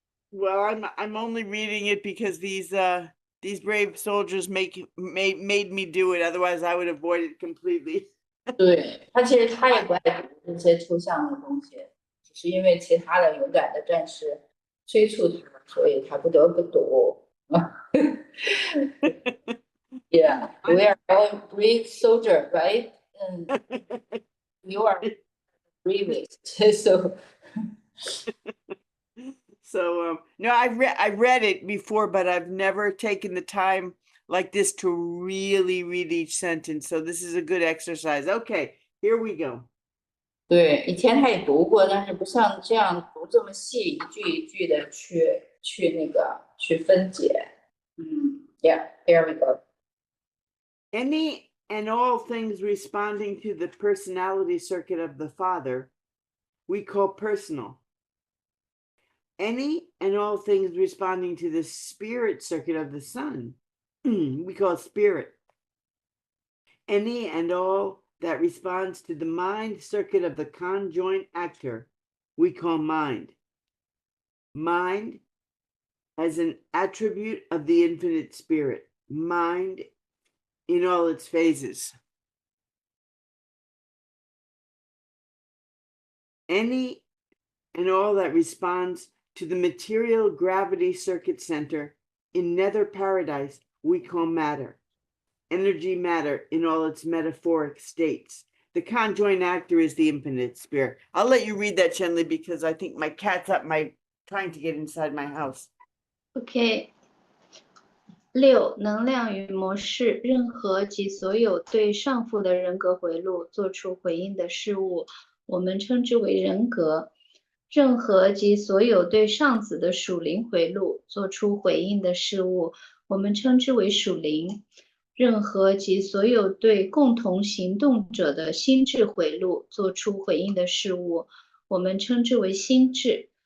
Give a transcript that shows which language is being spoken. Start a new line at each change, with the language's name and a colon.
English: Well, I'm only reading it because these brave soldiers made me do it. Otherwise, I would avoid it completely.
Chinese: 对，他其实他也不爱读这些抽象的东西，只是因为其他的勇敢的战士催促他，所以他不得不读。
English: Yeah, we are all brave soldier, right? You are bravest, so. So no, I read it before, but I've never taken the time like this to really read each sentence. So this is a good exercise. Okay, here we go.
Chinese: 对，以前他也读过，但是不像这样读这么细，一句一句的去分解。
English: Yeah, here we go. Any and all things responding to the personality circuit of the Father, we call personal. Any and all things responding to the spirit circuit of the Son, we call spirit. Any and all that responds to the mind circuit of the conjoint actor, we call mind. Mind as an attribute of the infinite spirit, mind in all its phases. Any and all that responds to the material gravity circuit center in nether paradise we call matter. Energy matter in all its metaphoric states. The conjoined actor is the infinite spirit. I'll let you read that, Chenli, because I think my cat's up trying to get inside my house. OK。 6.
Chinese: 能量与模式，任何及所有对上父的人格回路做出回应的事物，我们称之为人格；任何及所有对上子的属灵回路做出回应的事物，我们称之为属灵；任何及所有对共同行动者的心智回路做出回应的事物，我们称之为心智。